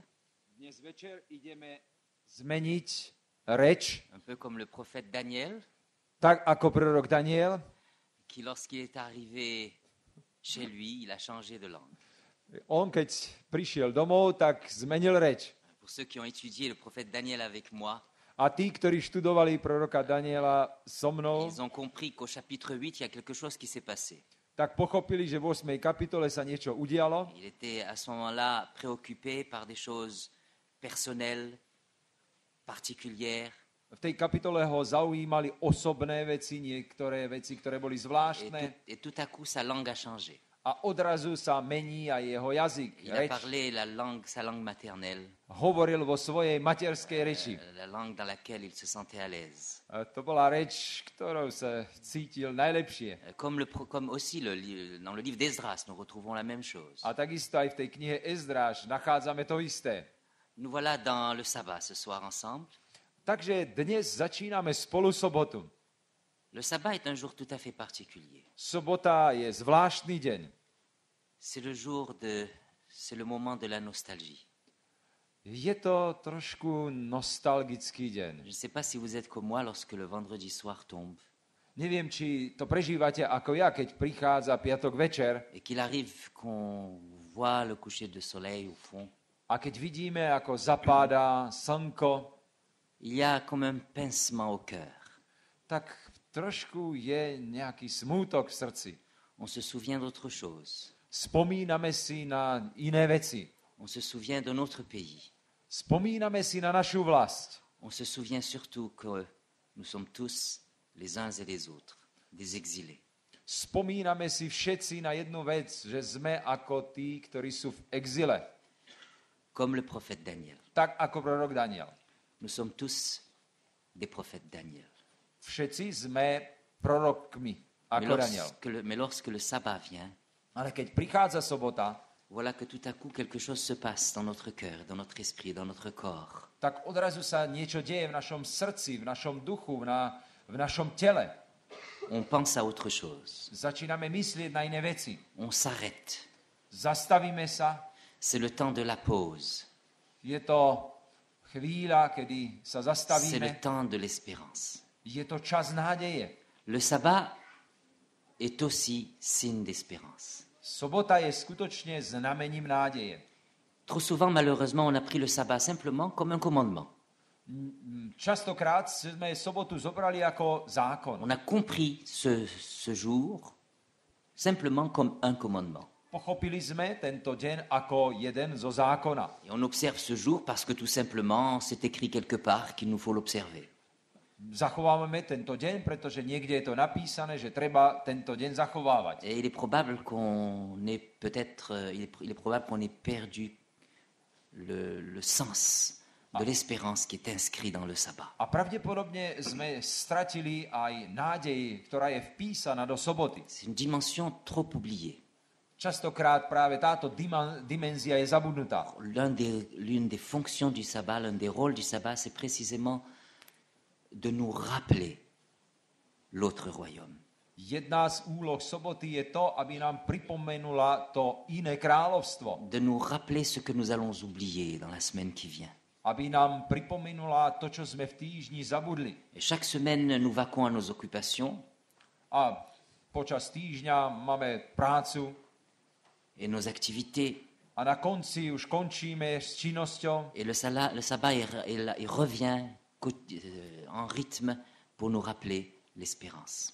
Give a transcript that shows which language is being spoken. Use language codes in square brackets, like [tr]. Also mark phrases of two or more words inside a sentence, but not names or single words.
[sk] Dnes večer ideme zmeniť reč, [fr] un peu comme le prophète Daniel, [sk] tak ako prorok Daniel. [fr] qui, lorsqu'il est arrivé chez lui, il a changé de langue. [sk] On, keď prišiel domov, tak zmenil reč. [fr] Pour ceux qui ont étudié le prophète Daniel avec moi, [sk] A tí, ktorí študovali proroka Daniela so mnou, [fr] ils ont compris qu'au chapitre 8, il y a quelque chose qui s'est passé. [sk] tak pochopili, že v 8. kapitole sa niečo udialo. [fr] Il était à ce moment-là préoccupé par des choses personnelles, particulières. [sk] V tej kapitole ho zaujímali osobné veci, niektoré veci, ktoré boli zvláštne. [fr] Et tout à coup, sa langue a changé. [sk] A odrazu sa mení aj jeho jazyk, [fr] Il a [sk] reč. [fr] parlé la langue, sa langue maternelle, [sk] Hovoril vo svojej materskej reči. [fr] la langue dans laquelle il se sentait à l'aise. [sk] A to bola reč, ktorou sa cítil najlepšie. [fr] Comme aussi dans le livre d'Esdras, nous retrouvons la même chose. [sk] A takisto aj v tej knihe Ezdráš nachádzame to isté. [fr] Nous voilà dans le sabbat ce soir ensemble. [sk] Takže dnes začíname spolu sobotu. [fr] Le sabbat est un jour tout à fait particulier. [sk] Sobota je zvláštny deň. [fr] C'est le moment de la nostalgie. [sk] Je to trošku nostalgický deň. [fr] Je ne sais pas si vous êtes comme moi lorsque le vendredi soir tombe [sk] Neviem, či to prežívate ako ja, keď prichádza piatok večer [fr] et qu'il arrive qu'on voit le coucher de soleil au fond. [sk] a keď vidíme, ako zapáda slnko, [fr] Il y a comme un pincement au cœur. [sk] tak trošku je nejaký smútok v srdci. [fr] On se souvient d'autre chose. [sk] Spomíname si na iné veci. [fr] On se souvient de notre pays. [sk] Spomíname si na našu vlast. [fr] On se souvient surtout que nous sommes tous, les uns et les autres, des exilés. [sk] Spomíname si všetci na jednu vec, že sme ako tí, ktorí sú v exile. [fr] Comme le prophète Daniel. [sk] Tak ako prorok Daniel. [fr] Nous sommes tous des prophètes Daniel. [sk] Všetci sme prorokmi, ako Daniel. [fr] Mais lorsque le sabbat vient, [sk] Ale keď prichádza sobota, [fr] voilà que tout à coup quelque chose se passe dans notre cœur, dans notre esprit, dans notre corps. [sk] tak odrazu sa niečo deje v našom srdci, v našom duchu, v našom tele. [fr] On pense à autre chose. [sk] Začíname myslieť na iné veci. [fr] On s'arrête. [sk] Zastavíme sa. [fr] C'est le temps de la pause. [sk] Je to chvíľa, kedy sa [fr] C'est le [sk] zastavíme. [fr] temps de l'espérance. [sk] Je to čas nádeje. [fr] Le sabbat est aussi signe d'espérance. [sk] Sobota je skutočne znamením nádeje. [fr] Trop souvent, malheureusement, on a pris le sabbat simplement comme un commandement. [sk] Častokrát sme sobotu zobrali ako zákon. [fr] On a compris ce jour simplement comme un commandement. [sk] Pochopili sme tento deň ako jeden zo zákona. [fr] Et on observe ce jour parce que tout simplement, c'est écrit quelque part qu'il nous faut l'observer. [sk] Zachovávame tento deň, pretože niekde je to napísané, že treba tento deň zachovávať. [fr] Et il est probable qu'on ait peut-être, il est probable qu'on ait perdu le sens de l'espérance qui est inscrit dans le sabbat. [sk] A pravdepodobne sme stratili aj nádej, ktorá je vpísaná do soboty. [fr] C'est une dimension trop oubliée. [sk] Častokrát práve táto dimenzia je zabudnutá. [fr] L'une des fonctions du sabbat, l'un des rôles du sabbat, c'est précisément de nous rappeler l'autre royaume. [sk] Jedna z úloh soboty je to, aby nám pripomenula to iné kráľovstvo. [fr] De nous rappeler ce que nous allons oublier dans la semaine qui vient. [sk] Aby nám pripomenula to, čo sme v týždni zabudli. [fr] Et chaque semaine, nous vaquons à nos occupations. [sk] A počas týždňa máme prácu [fr] Et nos activités. [sk] a na konci už končíme s činnosťou. [fr] Et le sabbat il revient en rythme pour nous rappeler l'espérance.